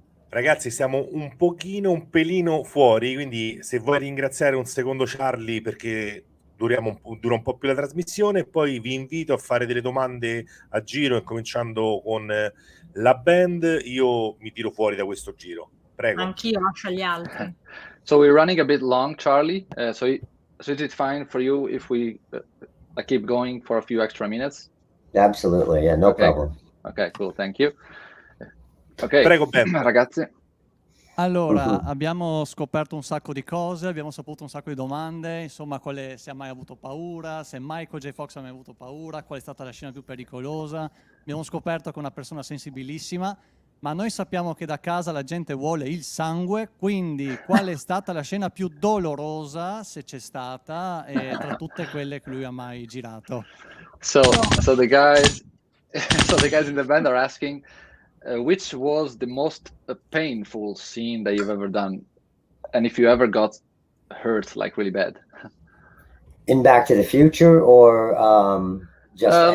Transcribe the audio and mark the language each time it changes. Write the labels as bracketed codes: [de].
[it] Ragazzi, siamo un pelino fuori, quindi se vuoi ringraziare un secondo Charlie perché dura un po' più la trasmissione, poi vi invito a fare delle domande a giro, incominciando con la band. Io mi tiro fuori da questo giro. Prego. Anch'io, lascio agli altri. [en] So we're running a bit long, Charlie. So is it fine for you if we keep going for a few extra minutes? Absolutely, no problem. Ok, cool, thank you. Ok, [it] prego, Ben. Ragazzi. Allora, abbiamo scoperto un sacco di cose, abbiamo saputo un sacco di domande, insomma, se ha mai avuto paura, se Michael J. Fox ha mai avuto paura, qual è stata la scena più pericolosa. Abbiamo scoperto che è una persona sensibilissima, ma noi sappiamo che da casa la gente vuole il sangue, quindi qual è stata la scena più dolorosa, se c'è stata, tra tutte quelle che lui ha mai girato? [en] So the guys in the band are asking, which was the most painful scene that you've ever done, and if you ever got hurt like really bad? In Back to the Future, or just